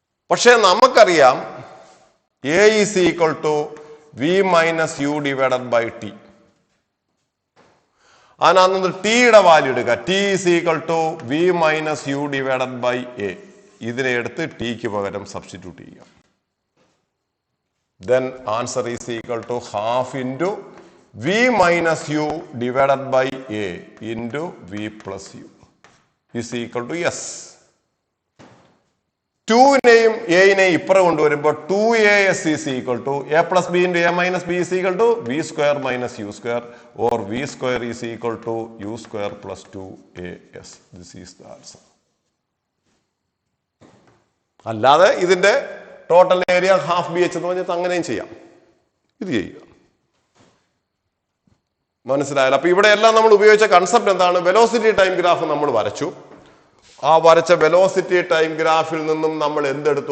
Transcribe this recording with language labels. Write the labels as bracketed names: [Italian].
[Malayalam] പക്ഷെ നമുക്കറിയാം [English] A is equal to v minus u divided by t. [Malayalam] അതിനകത്ത് ടിയുടെ വാല്യൂ എടുക്കുക. [English] T is equal to v minus u divided by a. [Malayalam] ഇതിനെ എടുത്ത് ടിക്ക് പകരം സബ്സ്റ്റിറ്റ്യൂട്ട് ചെയ്യുക. [English] Then answer is equal to half into v minus u divided by a into v plus u is equal to s. [Malayalam] 2നെയും എനെയും ഇപ്പുറം കൊണ്ടുവരുമ്പോൾ [English] 2as is equal to a plus b into a minus b is equal to v square minus u square or v square is equal to u square plus 2as. This is the answer. [Malayalam] അല്ലാതെ ഇതിന്റെ total area half B H എന്ന് പറഞ്ഞാൽ അങ്ങനെയും ചെയ്യാം. ഇത് ചെയ്യുക. മനസ്സിലായാലും. അപ്പൊ ഇവിടെ എല്ലാം നമ്മൾ ഉപയോഗിച്ച കൺസെപ്റ്റ് എന്താണ്? വെലോസിറ്റി ടൈം ഗ്രാഫ് നമ്മൾ വരച്ചു. ആ വരച്ച വെലോസിറ്റി ടൈം ഗ്രാഫിൽ നിന്നും നമ്മൾ എന്തെടുത്തു?